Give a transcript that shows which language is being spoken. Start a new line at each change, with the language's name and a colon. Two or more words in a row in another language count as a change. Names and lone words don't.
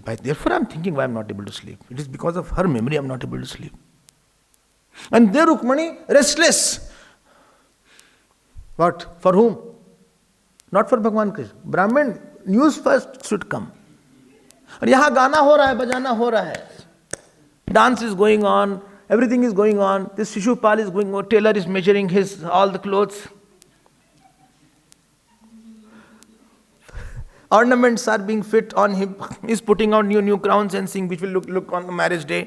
English: Therefore, I am thinking why I am not able to sleep. It is because of her memory I am not able to sleep. And there Rukmani, restless. What? For whom? Not for Bhagwan Krishna. Brahmin, news first should come.
Hindi: And यहाँ गाना हो रहा है, बजाना हो रहा है.
English: Dance is going on, everything is going on. This Shishupal is going on, tailor is measuring all the clothes. Ornaments are being fit on him. He's putting on new crowns and things which will look on the marriage day.